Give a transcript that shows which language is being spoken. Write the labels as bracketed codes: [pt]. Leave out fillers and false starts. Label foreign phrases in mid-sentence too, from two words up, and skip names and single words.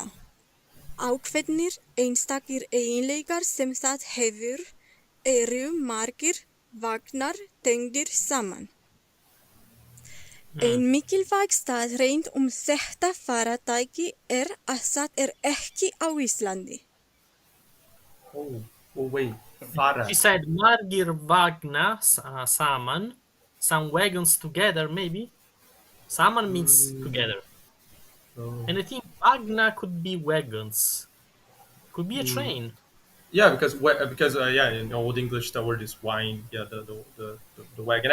[is] Ákveðnir einstakir eiginleikar sem það hefur eru margir vagnar tengdir saman. Ein mikilvæg staðreynd þetta faratæki að það ekki á Íslandi. [en] Oh, wait. Fara. She said [is] margir vagna saman. [en] Some wagons together, maybe. Saman means together. Oh. And I think vagna could be wagons. Could be a train. Yeah, because yeah, in Old English the word is wine. Yeah, the wagon.